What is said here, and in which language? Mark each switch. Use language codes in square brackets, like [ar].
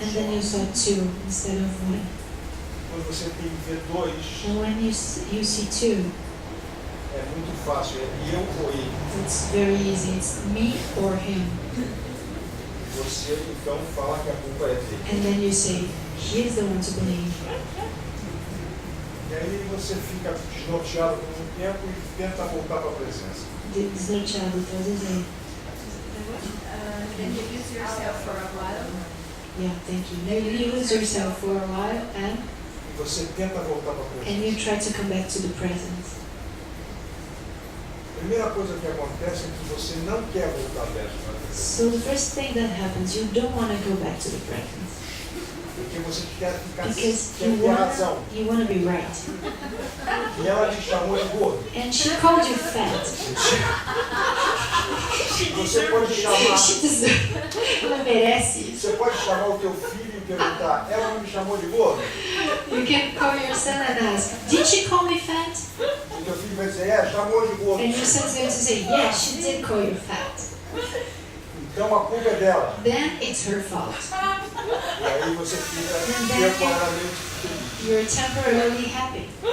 [en] And then you [pt] um só. [en] saw two instead of one. [pt] Quando você tem que ver dois, [en] And when you see two, [pt] é muito fácil. É eu ou ele. [en] it's very easy. It's me or him. [pt] Você então fala que a culpa é dele. [en] And then you say, he's the one to blame. [pt] E aí você fica desnorteado por um tempo e tenta voltar para a presença. Desnorteado, traduzir. [en] Then you lose yourself for a while. Yeah, thank you. You lose yourself for a while [pt] E você tenta voltar para a [en] and you [pt] presença. [en] try to come back to the present. [pt] A primeira coisa que acontece é que você não quer voltar para a presença. [en] So the first thing that happens, you don't want to go back to the present [pt] Porque você quer ficar [en] because [pt] quer ter razão. [en] you want to be right. [pt] E ela te chamou de gordo. [en] And she called you fat. [pt] Você pode chamar, [en] She deserves. [pt] Ela merece isso. você pode chamar o teu filho e perguntar, ela não me chamou de gordo? [en] You can call your son and ask, did she call me fat? [pt] E teu filho vai dizer, chamou de gordo. [en] And your son's going to say, yeah, she did call you fat. [pt] Então a culpa é dela. [en] then it's her fault. [pt] E aí você fica [en] And then [pt] temporariamente feliz. [en] you're temporarily happy,